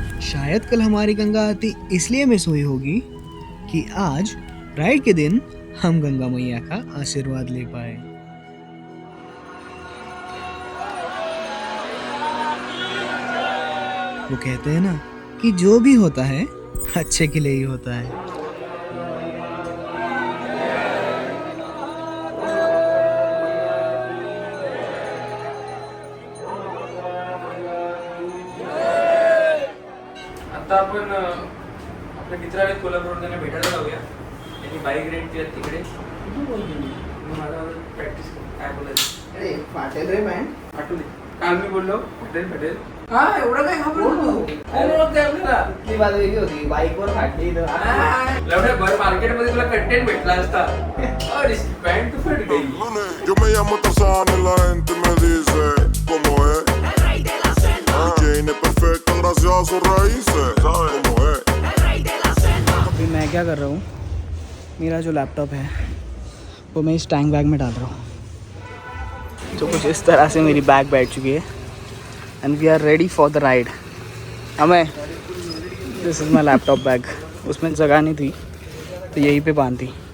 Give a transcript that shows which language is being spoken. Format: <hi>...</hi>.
<hi>शायद कल हमारी गंगा आरती इसलिए मिस हुई होगी कि आज राइड के दिन हम गंगा मैया का आशीर्वाद ले पाए। वो कहते हैं ना कि जो भी होता है अच्छे के लिए ही होता है।</hi> <mr>आता आपण आपल्या मित्राला कोल्हापूर त्यांना भेटायला जाऊया. त्यांनी बाईक रेंट केली तिकडे. मला प्रॅक्टिस काय बोलायचं. अरे फाटेल रे पॅन्ट. आठवली काल मी बोललो पटेल. हा एवढं काय घाबरतो. कोण ओळखते आपल्याला. ती बात वेगळी होती. बाईकवर फाटली तर एवढ्या भर मार्केटमध्ये तुला कंटेंट भेटला असता.</mr> <hi>अरे पॅन्ट तू फट गई.</hi> <es>Yo me llamo Tarzán y la gente me dice cómo es. Jane es perfecta gracias a sus raíces. ¿Sabes cómo es?</es> <hi>अभी मैं क्या कर रहा हूँ, मेरा जो लैपटॉप है वो मैं इस टैंक बैग में डाल रहा हूँ। तो कुछ इस तरह से मेरी बैग बैठ चुकी है</hi> <en>And we are ready for the ride.</en> <hi>हमें</hi> <en>This is my laptop bag.</en> <hi>उसमें जगह नहीं थी तो यहीं पे बांधी।</hi>